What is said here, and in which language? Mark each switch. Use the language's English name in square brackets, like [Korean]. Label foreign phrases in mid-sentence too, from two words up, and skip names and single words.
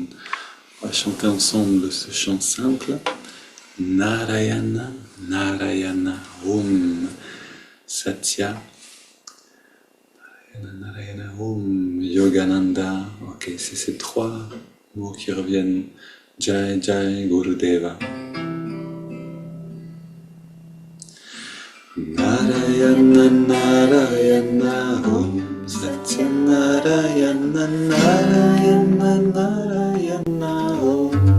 [French] On va chanter ensemble ce chant simple. [Sanskrit] Narayana, Narayana, Om, Satya. Narayana, Narayana, Om, Yogananda. [French] Ok, c'est ces trois mots qui reviennent. [Sanskrit] Jai, Jai, Gurudeva. Narayana, Narayana, Om. Satya Narayana, Narayana, Narayana, Om.